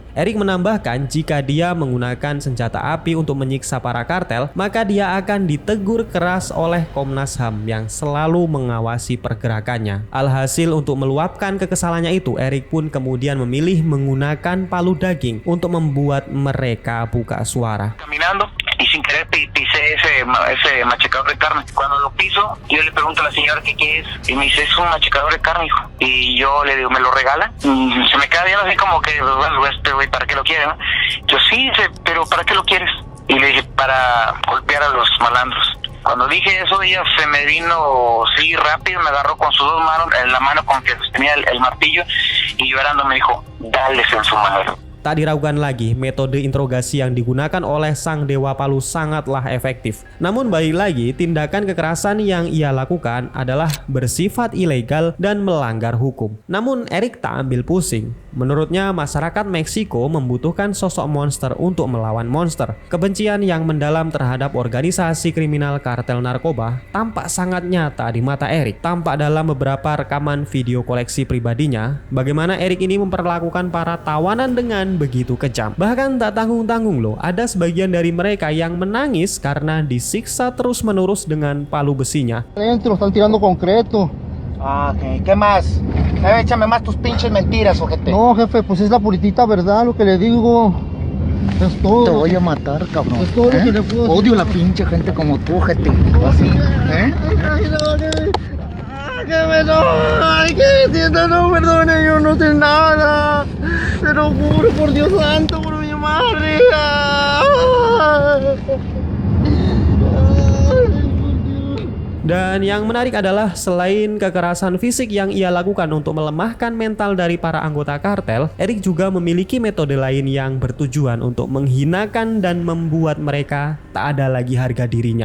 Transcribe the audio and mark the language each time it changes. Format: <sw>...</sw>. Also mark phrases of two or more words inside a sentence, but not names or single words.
<id>Eric menambahkan jika dia menggunakan senjata api untuk menyiksa para kartel, maka dia akan ditegur keras oleh Komnas HAM yang selalu mengawasi pergerakannya. Alhasil untuk meluapkan kekesalannya itu, Eric pun kemudian memilih menggunakan palu daging untuk membuat mereka buka suara.</id> <es>Caminando y sin querer pisé ese machacador de carne. Cuando lo piso, yo le pregunto a la señora qué es y me dice es un machacador de carne, hijo. Y yo le digo, ¿me lo regala? Se me queda viendo así como que, bueno, güey, ¿para qué lo quiere? ¿No? Yo sí, dice, pero ¿para qué lo quieres? Y le dije, para golpear a los malandros. Cuando dije eso, ella se me vino sí rápido, me agarró con sus dos manos, en la mano con que tenía el martillo, y llorando me dijo, dales en su madre.</es> <id>Tak diragukan lagi, metode interogasi yang digunakan oleh sang dewa palu sangatlah efektif. Namun balik lagi, tindakan kekerasan yang ia lakukan adalah bersifat ilegal dan melanggar hukum. Namun Eric tak ambil pusing. Menurutnya, masyarakat Meksiko membutuhkan sosok monster untuk melawan monster. Kebencian yang mendalam terhadap organisasi kriminal kartel narkoba tampak sangat nyata di mata Eric. Tampak dalam beberapa rekaman video koleksi pribadinya, bagaimana Eric ini memperlakukan para tawanan dengan begitu kejam. Bahkan tak tanggung-tanggung loh, ada sebagian dari mereka yang menangis karena disiksa terus-menerus dengan palu besinya.</id> <es>Lo están tirando concreto. Ah, ok. ¿Qué más? Échame más tus pinches mentiras, ojete. No, jefe, pues es la puritita verdad lo que le digo. Es todo. Te voy a matar, cabrón. Es todo lo que le puedo decir. Odio la pinche gente como tú, ojete. Así, ¿eh? Ay, que siento, no, perdone, yo no sé nada. Te lo juro, por Dios santo, por mi madre.</es> <id>Dan yang menarik adalah selain kekerasan fisik yang ia lakukan untuk melemahkan mental dari para anggota kartel, Eric juga memiliki metode lain yang bertujuan untuk menghinakan dan membuat mereka tak ada lagi harga dirinya.</id>